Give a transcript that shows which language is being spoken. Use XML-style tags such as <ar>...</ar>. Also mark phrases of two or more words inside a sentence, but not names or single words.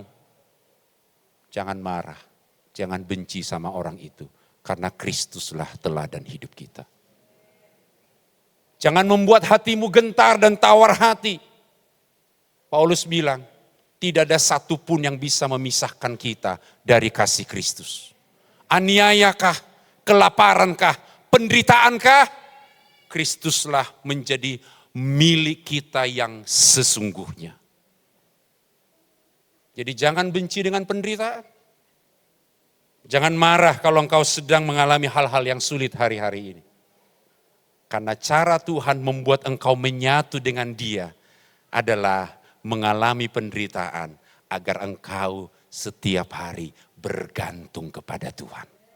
<id>Jangan marah, jangan benci sama orang itu. Karena Kristuslah teladan hidup kita. Jangan membuat hatimu gentar dan tawar hati. Paulus bilang, tidak ada satupun yang bisa memisahkan kita dari kasih Kristus. Aniayakah, kelaparankah, penderitaankah? Kristuslah menjadi milik kita yang sesungguhnya. Jadi jangan benci dengan penderitaan. Jangan marah kalau engkau sedang mengalami hal-hal yang sulit hari-hari ini. Karena cara Tuhan membuat engkau menyatu dengan Dia adalah mengalami penderitaan agar engkau setiap hari bergantung kepada Tuhan.</id>